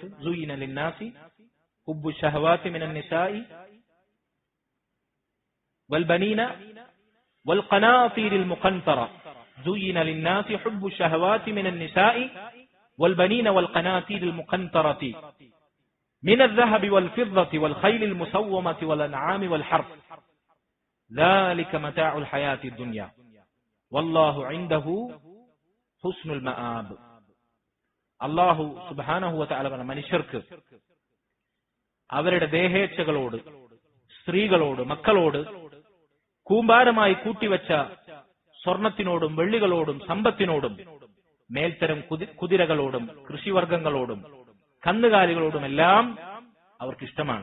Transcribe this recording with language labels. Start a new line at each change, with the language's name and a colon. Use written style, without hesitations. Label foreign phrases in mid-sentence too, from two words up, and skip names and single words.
Arabic: زين للناس حب الشهوات من النساء والبنين والقناطير المقنطرة. زين للناس حب الشهوات من النساء والبنين والقناطير المقنطرة من الذهب والفضة والخيل المسومة والأنعام والحرث ذلك متاع الحياة الدنيا والله عنده حسن المآب. الله سبحانه وتعالى
Malayalam: പറഞ്ഞ മനുഷ്യർക്ക് അവരുടെ ദേഹേച്ഛകളോട്, സ്ത്രീകളോട്, മക്കളോട്, കൂമ്പാരമായി കൂട്ടിവെച്ച സ്വർണത്തിനോടും വെള്ളികളോടും സമ്പത്തിനോടും മേൽത്തരം കുതിരകളോടും കൃഷിവർഗങ്ങളോടും കന്നുകാലികളോടുമെല്ലാം അവർക്കിഷ്ടമാണ്.